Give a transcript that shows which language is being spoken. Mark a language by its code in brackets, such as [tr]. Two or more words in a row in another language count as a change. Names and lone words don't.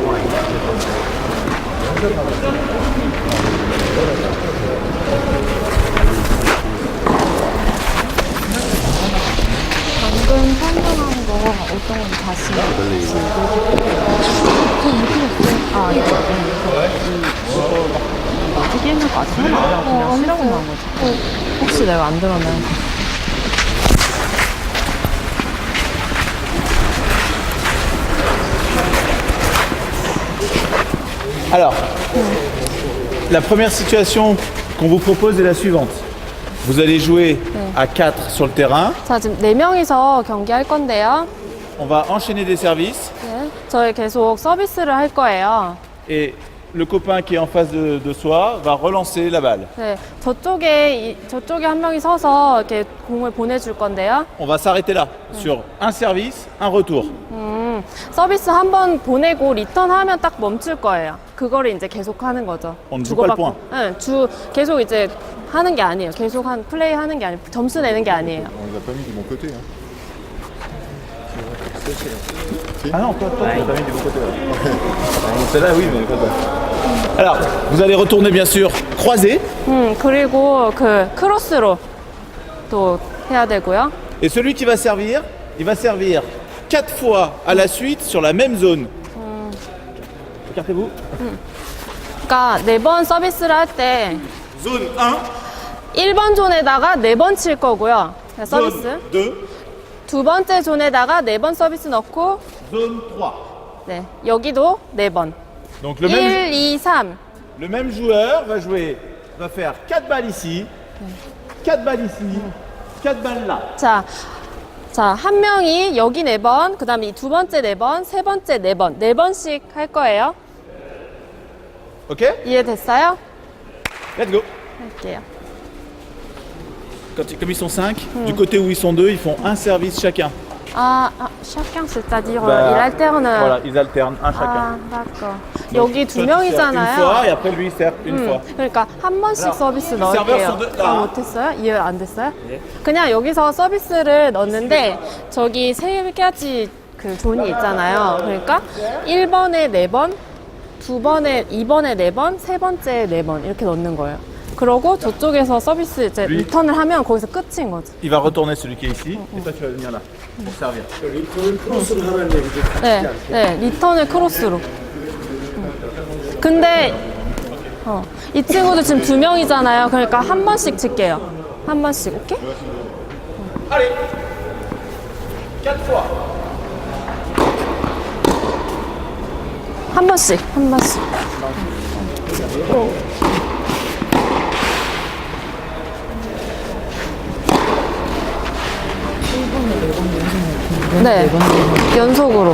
[ko] 방금 설명한 거 어떤 건지 다시 아, 이거 어떻게 했는 거 아직 하나? 그냥 쓰라고만 한 거지. 혹시 내가 안 들었나요? [fr] Alors, la première situation qu'on vous propose est la suivante. Vous allez jouer à 4 sur le terrain. [ko] 자, 지금 4명이서 경기할 건데요. [fr] On va enchaîner des services. [ko] 네, 저희 계속 서비스를 할 거예요. [fr] Et le copain qui est en face de soi va relancer la balle. [ko] 네, 저쪽에 한 명이 서서 이렇게 공을 보내줄 건데요. [fr] On va s'arrêter là, sur un service, un retour. [ko] 서비스 한 번 보내고 리턴하면 딱 멈출 거예요. 그거를 이제 계속 하는 거죠. [fr] On ne joue pas le point. [ko] 네, 계속 이제 하는 게 아니에요. 계속 플레이 하는 게 아니에요. 점수 내는 게 아니에요. [fr] On les a pas mis du bon côté. Hein. Ah non, toi, tu l'as mis du bon côté. Celle-là, oui, mais pas toi. Alors, vous allez retourner bien sûr croisé. [ko] 그리고 그 크로스로 또 해야 되고요. [fr] Et celui qui va servir, il va servir 4 fois à la suite sur la même zone. Écartez-vous. [ko] 그러니까 4번 서비스를 할 때 [fr] Zone 1, [ko] 1번 존에다가 4번 칠 거고요. 네, 서비스. [fr] zone 2, [ko] 두 번째 존에다가 4번 서비스 넣고 [fr] zone 3. [ko] 네, 여기도 4번. [fr] Donc 1, 2, 3. le même joueur va faire 4 balles ici, 4 balles ici, 4 balles là. [ko] 자, 한 명이 여기 4번, 그 다음에 이 두 번째 4번, 세 번째 4번, 4번씩 할 거예요. Ok? 이해됐어요? [en] Let's go. [ko] 할게요. [fr] Comme ils sont 5, du côté où ils sont 2, ils font un service chacun. chacun, c'est-à-dire Bah, il alterne. Voilà, ils alternent un chacun. 아, d'accord. Donc, [ko] 여기 두 [fr] toi, tu sers une fois [ko] 명이잖아요. [fr] et après lui il sert une fois. [ko] 그러니까 한 번씩 [fr] Alors, [ko] 서비스 [fr] les serveurs [ko] 넣을게요. [fr] sont deux- là. [ko] 못했어요? 이해 안 됐어요? 그냥 여기서 서비스를 넣는데 저기 세 가지 그 존이 있잖아요. 그러니까 1번에 4번, 2번에 2번에 4번, 세 번째에 4번 이렇게 넣는 거예요. 그러고 저쪽에서 서비스 이제 리턴을 하면 거기서 끝인 거지. [fr] Il va retourner celui qui est ici, et toi tu vas venir là, pour servir. [ko] 네, 네, 리턴을 크로스로. 근데 이 친구들 지금 2명이잖아요. 그러니까 한 번씩 칠게요. 한 번씩, 오케이? [fr] Allez, 4 fois. [ko] 한 번씩, 한 번씩. 네, 연속으로.